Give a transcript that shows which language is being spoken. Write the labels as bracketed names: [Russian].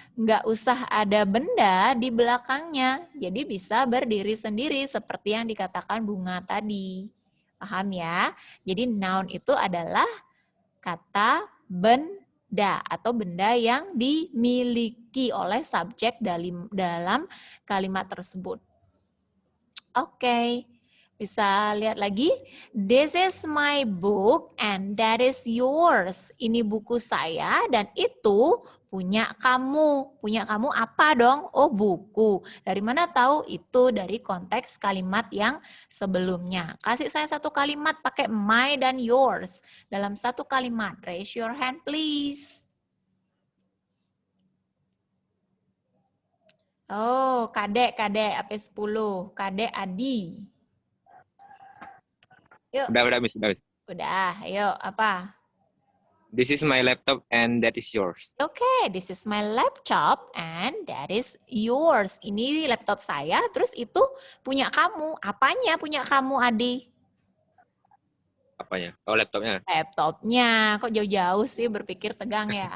[Indonesian] Nggak usah ada benda di belakangnya. Jadi bisa berdiri sendiri seperti yang dikatakan Bunga tadi. Paham ya? Jadi noun itu adalah kata benda atau benda yang dimiliki oleh subjek dalam kalimat tersebut. Oke. Bisa lihat lagi. [English] This is my book and that is yours. [Indonesian] Ini buku saya dan itu punya kamu. Punya kamu apa dong? Oh, buku. Dari mana tahu? Itu dari konteks kalimat yang sebelumnya. Kasih saya satu kalimat pakai my dan yours. Dalam satu kalimat. [English] Raise your hand please. [Indonesian] Oh, kadek AP10. Kadek Adi. Yuk, Udah, Miss. Udah, Miss. udah. Ayo, apa? [English] This is my laptop and that is yours. Okay, this is my laptop and that is yours. [Indonesian] Ini laptop saya, terus itu punya kamu. Apanya punya kamu, Adi? Apanya? Oh, laptopnya. Laptopnya. Kok jauh-jauh sih berpikir tegang ya?